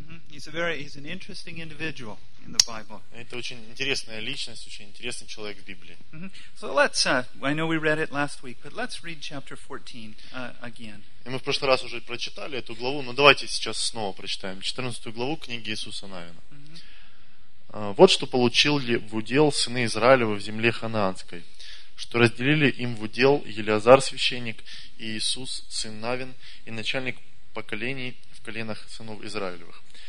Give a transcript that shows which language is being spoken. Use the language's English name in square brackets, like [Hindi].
[English] He's a very, he's an interesting individual in the Bible. [Russian] Это очень интересная личность, очень интересный человек в Библии. [English] So let's, I know we read it last week, but let's read chapter 14 again. [Russian] И мы в прошлый раз уже прочитали эту главу, но давайте сейчас снова прочитаем 14 главу книги Иисуса Навина. Вот что получили в удел сыны Израилевы в земле Ханаанской, что разделили им в удел Елиазар священник и Иисус сын Навин и начальник поколений в коленах сынов Израилевых.